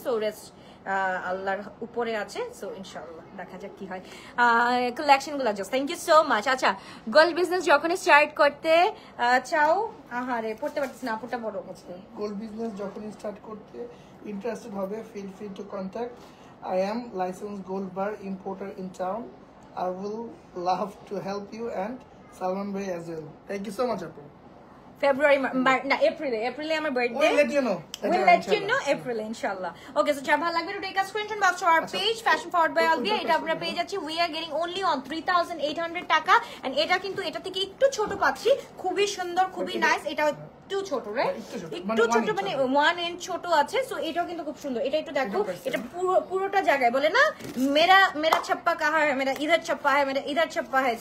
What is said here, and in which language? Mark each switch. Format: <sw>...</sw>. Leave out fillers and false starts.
<bn>So rest আল্লাহর উপরে আছে। সো ইনশাল্লাহ দেখা যাক কি হয়। কালেকশন গুলো just thank you so much. আচ্ছা, গোল্ড বিজনেস যখন স্টার্ট করতে চাও, আহারে পড়তে পারতেছি না, আপুটা বড়। গোল্ড বিজনেস যখন স্টার্ট করতে ইন্টারেস্টেড হবে,</bn> <en>Feel free to contact. I am licensed gold bar importer in town. I will love to help you and Salman Bhai as well. Thank you so much, Apu. February, না April আমার birthday. We'll let you know. April, inshallah. Okay, so</en> <bn>যারা ভালো লাগবে</bn> <en>to take a screenshot box to our page Fashion Forward by Alvia.</en> <bn>এটা আমরা পেয়ে যাচ্ছি,</bn> <en>we are getting only on 3800</en> <bn>টাকা, and এটা কিন্তু এটা থেকে একটু ছোট পাচ্ছি, খুবই সুন্দর, খুবই নাইস। এটা একটু ছোট, রাইট? একটু ছোট, মানে 1 inch ছোট আছে। সো এটাও কিন্তু খুব সুন্দর। এটা একটু দেখো, এটা পুরোটা জায়গায় বলে না</bn> <hi>মেরা ছাপ্পা কাহা হ্যায়, মেরা ইধার ছাপ্পা হ্যায়,</hi> <bn>মেরা ইধার ছাপ্পা হ্যায়।</bn>